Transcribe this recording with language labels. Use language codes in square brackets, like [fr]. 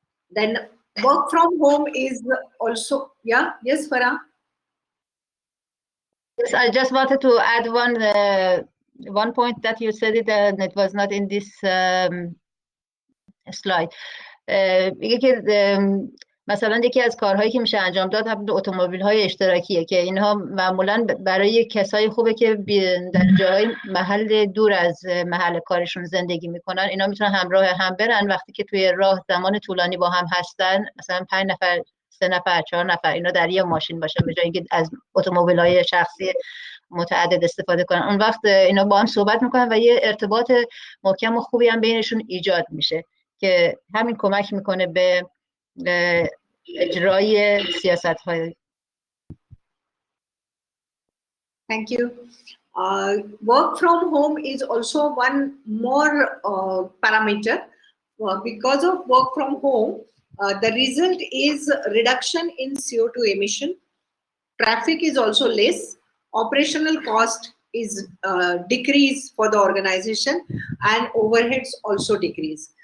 [en] Then work from home is also, yeah, yes, Farah? Yes, I just wanted to add one point that you said it, and it was not in this slide. [fa] میگه که مثلا یکی از کارهایی که میشه انجام داد همین اتومبیل های اشتراکیه که اینها معمولا برای کسای خوبه که در جای محل دور از محل کارشون زندگی میکنن، اینا میتونن همراه هم برن. وقتی که توی راه زمان طولانی با هم هستن، مثلا 5 نفر، 3 نفر، 4 نفر، اینا در یه ماشین باشن به جای اینکه از اتومبیل های شخصی متعدد استفاده کنن. اون وقت اینا با هم صحبت میکنن و یه ارتباط محکم و خوبی هم بینشون ایجاد میشه که همین کمک میکنه به اجرای سیاست‌های. [en] Thank you. Work from home is also one more parameter. Because of work from home, the result is reduction in CO2 emission. Traffic is also less. Operational cost is decrease for the organization, and overheads also decrease.